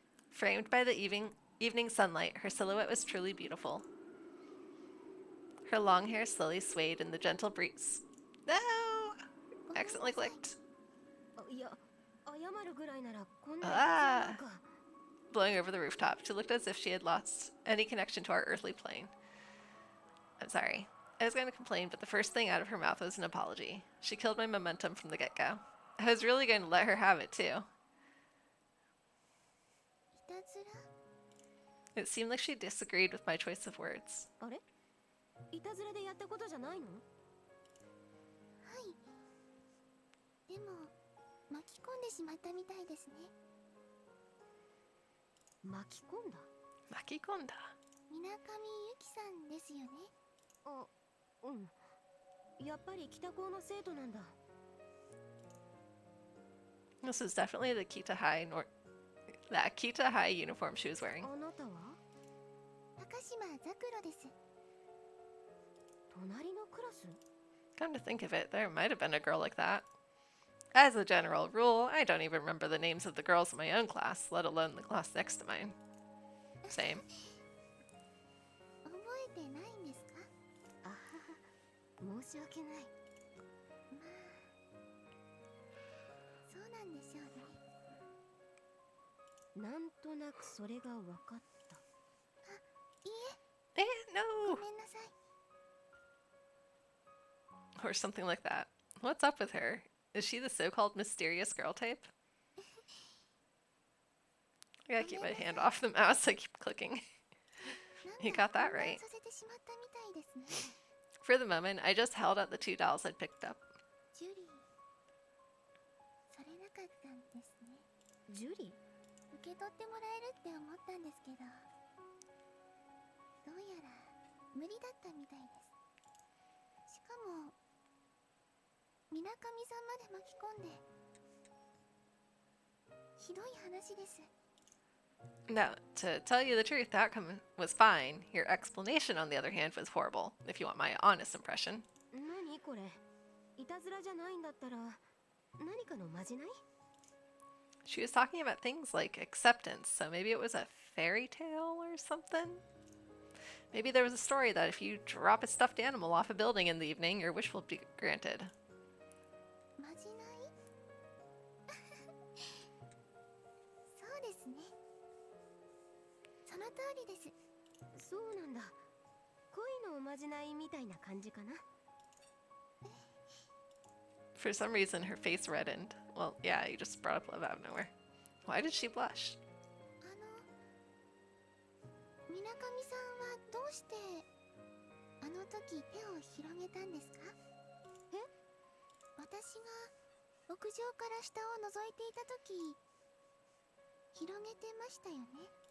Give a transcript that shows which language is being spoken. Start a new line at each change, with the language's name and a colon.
English: Framed by the evening sunlight, her silhouette was truly beautiful. Her long hair slowly swayed in the gentle breeze. No! I accidentally clicked.
Japanese: あ、いや、謝るぐらいならこんなになんか。
English: Blowing over the rooftop, she looked as if she had lost any connection to our earthly plane. I'm sorry. I was going to complain, but the first thing out of her mouth was an apology. She killed my momentum from the get-go. I was really going to let her have it, too.
Japanese: いたずら？
English: It seemed like she disagreed with my choice of words.
Japanese: あれ？いたずらでやったことじゃないの？はい。でも巻き込んでしまったみたいですね。巻き込んだ？ Makikonda. 水上ゆきさんですよね。あ、うん。やっぱり北高の生徒なんだ。
English: This is definitely the that Kita High uniform she was wearing.
Japanese: あなたは？高島ザクロです。隣のクラス？
English: Come to think of it, there might have been a girl like that. As a general rule, I don't even remember the names of the girls in my own class, let alone the class next to mine. Same.
Japanese: 覚えてないんですか？あはは、申し訳ない。まあ、そうなんでしょうね。なんとなくそれが分かった。あ、いいえ。
English: No!
Japanese: ごめんなさい。
English: Or something like that. What's up with her? Is she the so-called mysterious girl type? I gotta keep my hand off the mouse, I keep clicking. You got that right.
Japanese: させてしまったみたいですね。
English: For the moment, I just held out the 2 dolls I'd picked up.
Japanese: ジュリー、されなかったんですね。ジュリー？受け取ってもらえるって思ったんですけど、どうやら無理だったみたいです。しかも水上さんまで巻き込んで、ひどい話です。
English: Now, to tell you the truth, the outcome was fine. Your explanation, on the other hand, was horrible, if you want my honest impression.
Japanese: 何これ？いたずらじゃないんだったら何かのまじない？
English: She was talking about things like acceptance, so maybe it was a fairy tale or something? Maybe there was a story that if you drop a stuffed animal off a building in the evening, your wish will be granted.
Japanese: まじない？そうですね。その通りです。そうなんだ。恋のおまじないみたいな感じかな。
English: For some reason, her face reddened. Well, yeah, you just brought up love out of nowhere. Why did she blush?
Japanese: 水上さんはどうしてあの時手を広げたんですか？え？私が屋上から下を覗いていた時広げてましたよね。